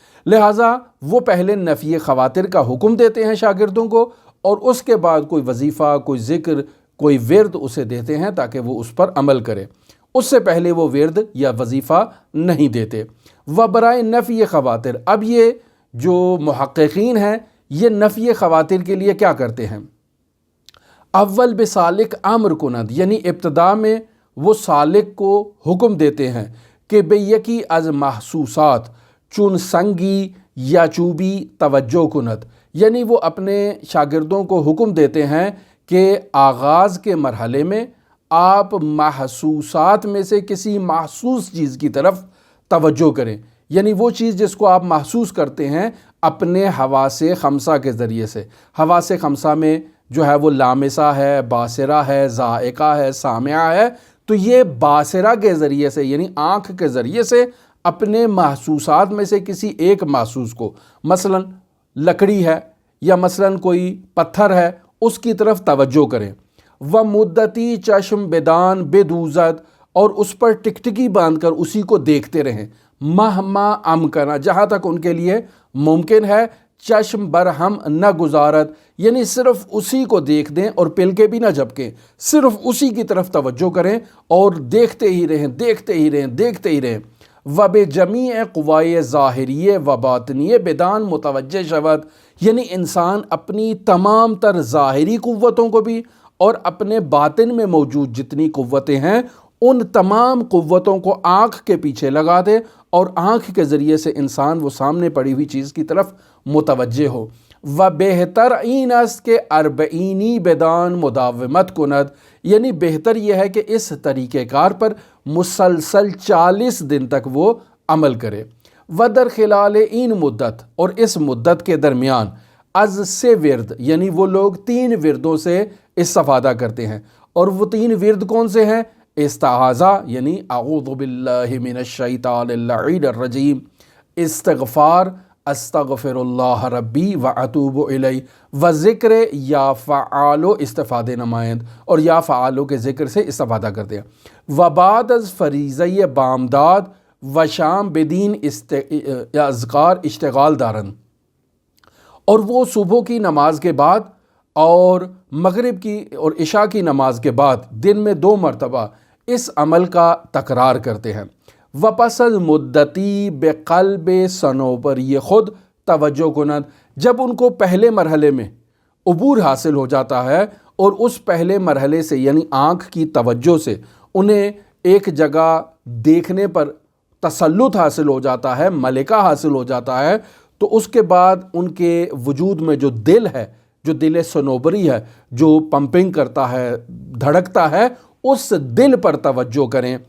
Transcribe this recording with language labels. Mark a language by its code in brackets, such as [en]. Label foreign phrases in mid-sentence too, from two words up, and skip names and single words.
[ur] لہٰذا وہ پہلے نفی خواطر کا حکم دیتے ہیں شاگردوں کو، اور اس کے بعد کوئی وظیفہ، کوئی ذکر، کوئی ورد اسے دیتے ہیں تاکہ وہ اس پر عمل کرے، اس سے پہلے وہ ورد یا وظیفہ نہیں دیتے۔ [fa] و برائے نفی خواطر، [ur] اب یہ جو محققین ہیں یہ نفی خواطر کے لیے کیا کرتے ہیں؟ [fa] اول بسالک امر کند، [ur] یعنی ابتدا میں وہ سالک کو حکم دیتے ہیں کہ [fa] بے یکی از محسوسات چون سنگی یا چوبی توجہ کند، [ur] یعنی وہ اپنے شاگردوں کو حکم دیتے ہیں کہ آغاز کے مرحلے میں آپ محسوسات میں سے کسی محسوس چیز کی طرف توجہ کریں، یعنی وہ چیز جس کو آپ محسوس کرتے ہیں اپنے حواس خمسہ کے ذریعے سے۔ حواس خمسہ میں جو ہے وہ لامسہ ہے، باصرہ ہے، ذائقہ ہے، سامعہ ہے، تو یہ باصرہ کے ذریعے سے یعنی آنکھ کے ذریعے سے اپنے محسوسات میں سے کسی ایک محسوس کو، مثلا لکڑی ہے یا مثلا کوئی پتھر ہے، اس کی طرف توجہ کریں۔ [fa] و مدتی چشم بدان بدوزت، [ur] اور اس پر ٹکٹکی باندھ کر اسی کو دیکھتے رہیں، [ar] مہما امکنہ، [ur] جہاں تک ان کے لیے ممکن ہے، [fa] چشم برہم نہ گزارت، [ur] یعنی صرف اسی کو دیکھ دیں اور پل کے بھی نہ جھپکیں، صرف اسی کی طرف توجہ کریں اور دیکھتے ہی رہیں، دیکھتے ہی رہیں، دیکھتے ہی رہیں۔ [fa] و بے جمیع قوائے ظاہریے و باطنیے بدان متوجہ شود، [ur] یعنی انسان اپنی تمام تر ظاہری قوتوں کو بھی اور اپنے باطن میں موجود جتنی قوتیں ہیں ان تمام قوتوں کو آنکھ کے پیچھے لگا دے اور آنکھ کے ذریعے سے انسان وہ سامنے پڑی ہوئی چیز کی طرف متوجہ ہو۔ [fa] و بہتر این است کہ اربعینی بدان مداومت کند، [ur] یعنی بہتر یہ ہے کہ اس طریقہ کار پر مسلسل 40 دن تک وہ عمل کرے۔ [fa] و در خلال این مدت، [ur] اور اس مدت کے درمیان [fa] از سے ورد، [ur] یعنی وہ لوگ 3 وردوں سے استفادہ کرتے ہیں، اور وہ 3 ورد کون سے ہیں؟ استعاذہ یعنی [ar] اعوذ باللہ من الشیطان اللعین الرجیم، [ur] استغفار [ar] استغفر اللہ ربی و اتوب الیہ، [fa] و ذکر یا فعالو استفادہ نمائند، [ur] اور یا فعالو کے ذکر سے استفادہ کرتے ہیں۔ [fa] و بعد از فریضہ بامداد و شام بدین اذکار اشتغال دارن، [ur] اور وہ صبح کی نماز کے بعد اور مغرب کی اور عشاء کی نماز کے بعد دن میں 2 مرتبہ اس عمل کا تکرار کرتے ہیں۔ [fa] وپس از مدتی بقلب صنوبر، یہ خود توجہ کنند، [ur] جب ان کو پہلے مرحلے میں عبور حاصل ہو جاتا ہے اور اس پہلے مرحلے سے یعنی آنکھ کی توجہ سے انہیں ایک جگہ دیکھنے پر تسلط حاصل ہو جاتا ہے، ملکہ حاصل ہو جاتا ہے، تو اس کے بعد ان کے وجود میں جو دل ہے، جو دل صنوبری ہے، جو پمپنگ کرتا ہے، دھڑکتا ہے، اس دل پر توجہ کریں۔